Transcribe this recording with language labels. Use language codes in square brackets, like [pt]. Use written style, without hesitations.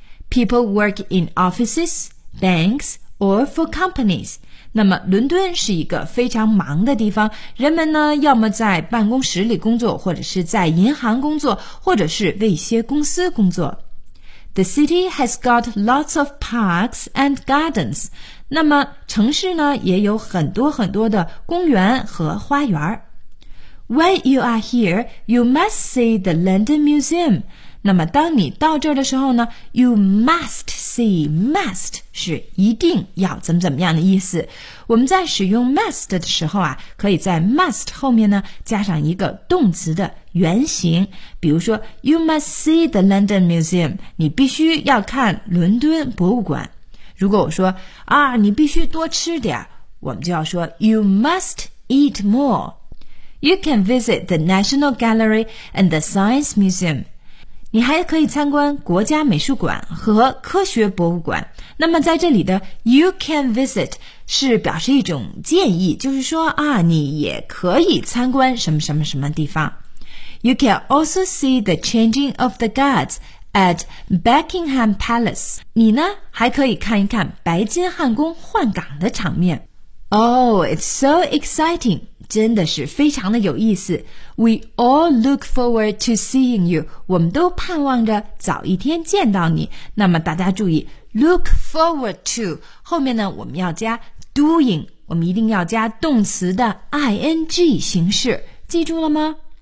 [en] People work in offices, banks, or for companies. [zh] 那么伦敦是一个非常忙的地方，人们呢要么在办公室里工作，或者是在银行工作，或者是为一些公司工作。 [en] The city has got lots of parks and gardens. [zh] 那么城市呢也有很多很多的公园和花园。 [en] When you are here, you must see the London Museum. [zh] 那么当你到这儿的时候呢 , [en] you must see, [zh] must 是一定要怎么怎么样的意思。我们在使用 must 的时候啊，可以在 must 后面呢加上一个动词的原型。比如说 , [en] you must see the London Museum, [zh] 你必须要看伦敦博物馆。如果我说啊你必须多吃点，我们就要说 , [en] you must eat more. You can visit the National Gallery and the Science Museum. [zh] 你还可以参观国家美术馆和科学博物馆。那么在这里的 [en] You can visit [zh] 是表示一种建议，就是说啊，你也可以参观什么什么什么地方。 [en] You can also see the changing of the guards at Buckingham Palace. [zh] 你呢，还可以看一看白金汉宫换岗的场面。 [en] Oh, it's so exciting! [zh] 真的是非常的有意思。 [en] We all look forward to seeing you. [zh] 我们都盼望着早一天见到你。那么大家注意 , [en] look forward to, [zh] 后面呢我们要加 doing, 我们一定要加动词的 ing 形式。记住了吗？